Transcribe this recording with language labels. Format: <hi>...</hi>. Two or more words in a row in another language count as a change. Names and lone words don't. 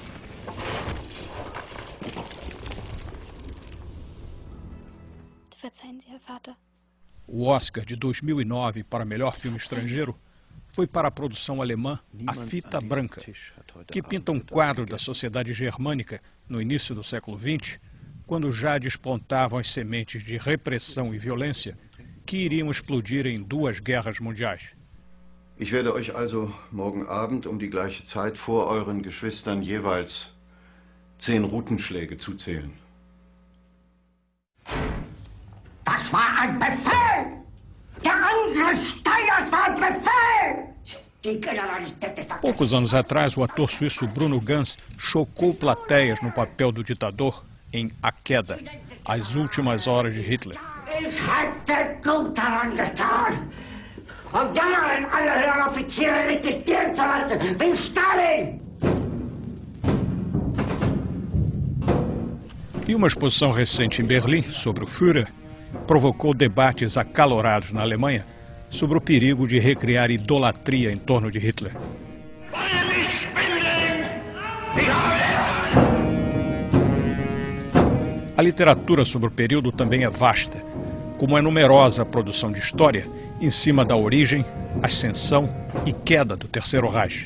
<pt>O Oscar de 2009 para melhor filme estrangeiro foi para a produção alemã A Fita Branca, que pinta um quadro da sociedade germânica no início do século XX, quando já despontavam as sementes de repressão e violência que iriam explodir em 2 guerras mundiais.</pt> <de>Ich werde euch also morgen Abend die gleiche Zeit vor euren Geschwistern jeweils 10 Rutenschläge zuzählen. Das war ein Befehl! Der Angriff Steiners war ein Befehl!</de> <pt>Poucos anos atrás, o ator suíço Bruno Ganz chocou plateias no papel do ditador em A Queda, As Últimas Horas de Hitler.</pt> <de>Ich hätte gut daran getan, von Jahren alle höheren Offiziere liquidieren zu lassen, wie Stalin!</de> <pt>E uma exposição recente em Berlim sobre o Führer provocou debates acalorados na Alemanha sobre o perigo de recriar idolatria em torno de Hitler. A literatura sobre o período também é vasta, como é numerosa a produção de história em cima da origem, ascensão e queda do Terceiro Reich.</pt>